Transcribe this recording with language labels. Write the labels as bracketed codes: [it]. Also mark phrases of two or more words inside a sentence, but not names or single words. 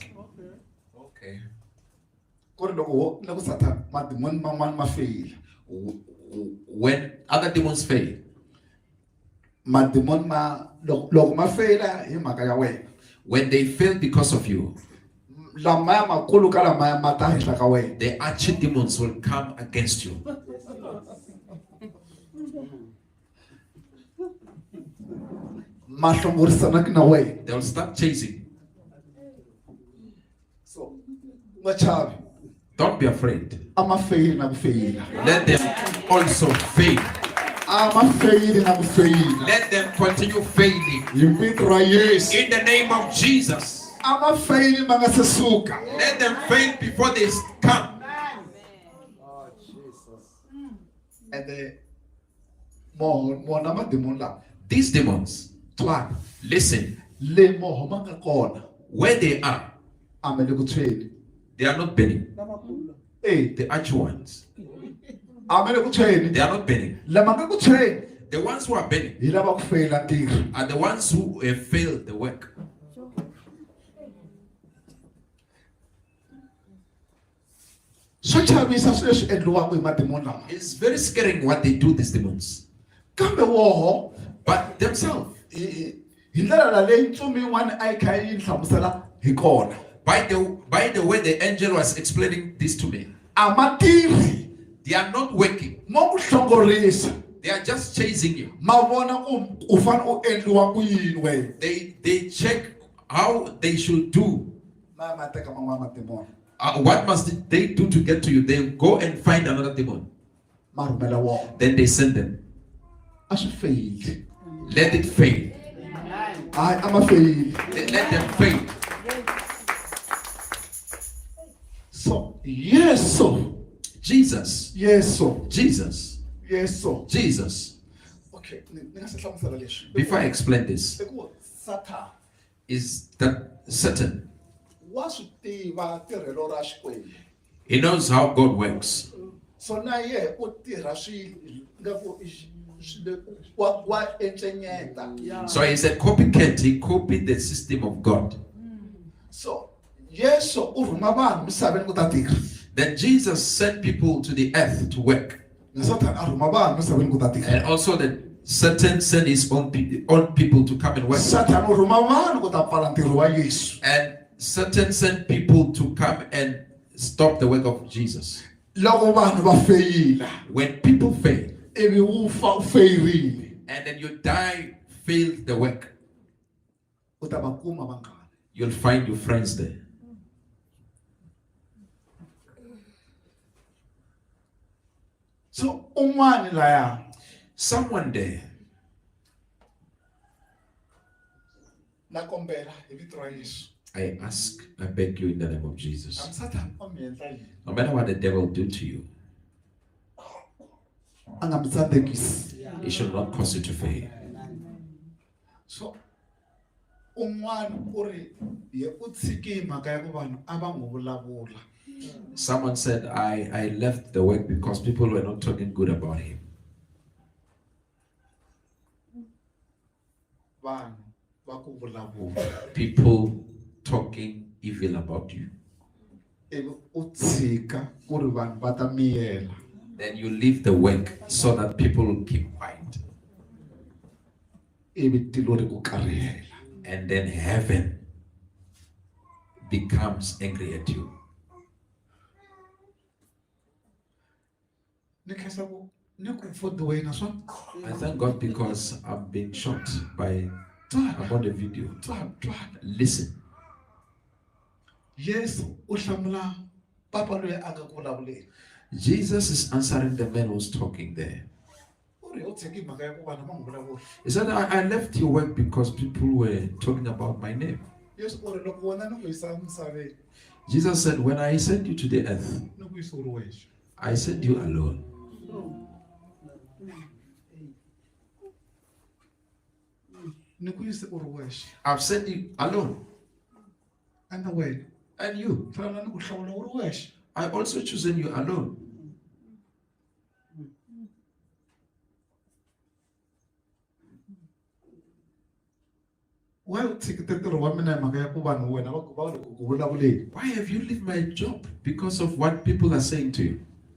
[en] Okay. When other demons fail, when they fail because of you, [ts] lamaya makulu ka lamaya mata henhla ka wena. [en] The archdemons will come against you. [ts] Ma hlongorisana na wena. [en] They will start chasing. [ts] So machavi [en] Don't be afraid. [ts] amafeyili na kufeyila. [en] Let them also fail. [ts] Amafeyili na kufeyila. [en] Let them continue failing. [ts] Yivito ra Yesu. [en] In the name of Jesus. [ts] Amafeyili mangasesuka. [en] Let them fail before they come. And the [ts] mo na mademon la. [en] These demons, [ts] Twana. [en] listen, [ts] Le moho mangakona. [en] where they are, [ts] Amele kuthweni. [en] they are not burning. Eh, The arch ones, [ts] amele kuthweni. [en] they are not burning. [ts] Lamanga kuthweni. [en] The ones who are burning [ts] Yilaba kufeyila ntirho. [en] are the ones who have failed the work. [ts] Swa chavisa sweswi endliwaka hi mademon lama. [en] It's very scary what they do, these demons. [ts] Kambe woho [en] But themselves, [ts] hi ndlela la leyi ntsumi yin'wana a yi kha yi hlamusela hi kona. [en] by the way the angel was explaining this to me, [ts] A ma tirhi [en] they are not working. [ts] mo ku hlongorisa. [en] They are just chasing you. [ts] Ma vona ku u fane u endliwa ku yini wena. [en] They check how they should do. [ts] Ma teka man'wana mademon. [en] What must they do to get to you? They go and find another demon. [ts] Ma rhumela wona. [en] Then they send them. [ts] A swi feyili. [en] Let it fail. [ts] Hayi a ma feyili. [en] Let them fail. [ts] So Yesu. [en] Jesus. [ts] Yesu. [en] Jesus. [ts] Yesu. [en] Jesus. [ts] Okay, ni nga se hlamusela leswi. [en] Before I explain this, [ts] Eku Satan [en] is that Satan, [ts] wa swi tiva tirhelo ra Xikwembu. [en] he knows how God works. [ts] So na ye u tirha swi nga ku wa encenyeta. [en] So he's a copycat. He copied the system of God. [ts] So Yesu u rhuma vanhu misaveni ku ta tirha. [en] Then Jesus sent people to the earth to work. [ts] Na Satan a rhuma vanhu misaveni ku ta tirha. [en] And also that Satan sent his own people to come and work. [ts] Satan u rhuma vanhu ku ta pfala ntirho wa Yesu. [en] And Satan sent people to come and stop the work of Jesus. [ts] Loko vanhu va feyila, [en] When people fail, [ts] ivi u fa u feyirile, [en] and then you die, failed the work, [ts] u ta va kuma vanghana. [en] you'll find your friends there. [ts] So un'wana laya [en] Someone there, [ts] na kombela hi vito ra Yesu. [en] I ask, I beg you in the name of Jesus. [ts] Satan o mi endla yini? [en] No matter what the devil do to you, [ts] A nga mi tsandzekisi. [en] it should not cause you to fail. [ts] So un'wana u ri ye u tshiki mhaka ya ku vanhu a va n'wi vulavula. [en] Someone said, I left the work because people were not talking good about him. [ts] Vanhu va ku vulavula. [en] People talking evil about you. [ts] Ivi u tshika ku ri vanhu va ta miyela. [en] Then you leave the work so that people will keep quiet. [ts] Ivi tilo ri ku karihela. [en] And then heaven becomes angry at you. [ts] Ni khensa ku ni ku pfuniwe naswona. [en] I thank God because I'm being shot by, I'm on the video. Listen, [ts] Yesu u hlamula papa loyi a nga ku vulavuleni. [en] Jesus is answering the man who's talking there. [ts] U ri u tshiki mhaka ya ku vanhu va n'wi vulavula. [en] He said, I left your work because people were talking about my name. [ts] Yesu u ri loko wena ni ku yisa misaveni [en] Jesus said, when I sent you to the earth, [ts] ni ku yisa u ri wexe. [en] I sent you alone. [ts] Ni ku yisa u ri wexe. [en] I've sent you alone. [ts] Enda wena [en] And you, [ts] hlawula ni ku hlawula u ri wexe. [en] I also chosen you alone. [ts] Why u tshikite ntirho wa mina hi mhaka ya ku vanhu wena va ri ku vulavuleni? [en] Why have you left my job? Because of what people are saying to you.